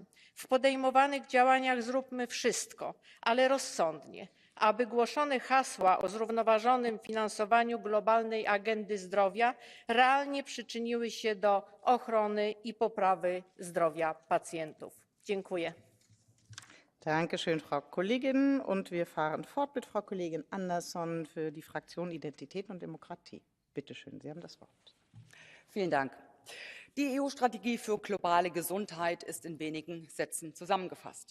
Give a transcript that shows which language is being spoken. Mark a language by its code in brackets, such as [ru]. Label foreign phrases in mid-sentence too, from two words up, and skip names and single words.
[pl] W podejmowanych działaniach zróbmy wszystko, ale rozsądnie, aby głoszone hasła o zrównoważonym finansowaniu globalnej agendy zdrowia realnie przyczyniły się do ochrony i poprawy zdrowia pacjentów. Dziękuję. [de] Dankeschön, Frau Kollegin. Und wir fahren fort mit Frau Kollegin Andersson für die Fraktion Identität und Demokratie. Bitte schön, Sie haben das Wort. Vielen Dank. Die EU-Strategie für globale Gesundheit ist in wenigen Sätzen zusammengefasst.